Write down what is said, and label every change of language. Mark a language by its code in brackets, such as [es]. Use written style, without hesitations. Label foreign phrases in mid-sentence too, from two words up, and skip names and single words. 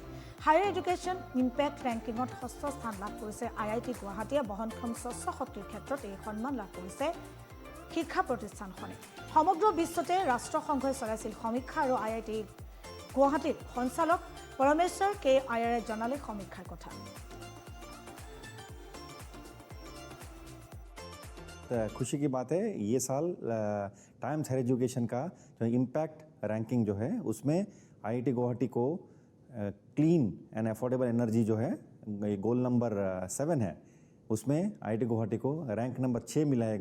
[as] হায়াৰ এডুকেশ্যন ইম্পেক্ট ৰেংকিঙত ষষ্ঠ স্থান লাভ কৰিছে IIT গুৱাহাটীয়ে। বহনক্ষম স্বচ্ছ শক্তিৰ ক্ষেত্ৰত এই সন্মান লাভ কৰিছে শিক্ষা প্ৰতিষ্ঠানখনে। সমগ্ৰ বিশ্বতে ৰাষ্ট্ৰসংঘই চলাইছিল সমীক্ষা আৰু IIT গুৱাহাটীৰ সঞ্চালক পৰমেশ্বৰ কে আয়াৰে জনালে সমীক্ষাৰ কথা। [hi] खुशी की बात है, ये साल टाइम्स हायर एजुकेशन का जो इम्पैक्ट रैंकिंग जो है उसमें IIT गुवाहाटी को [en] clean and affordable energy [hi] जो है ये [en] goal number [hi] 7 है, उसमें IIT गुवाहाटी को [en] rank number [hi] 6 मिला है।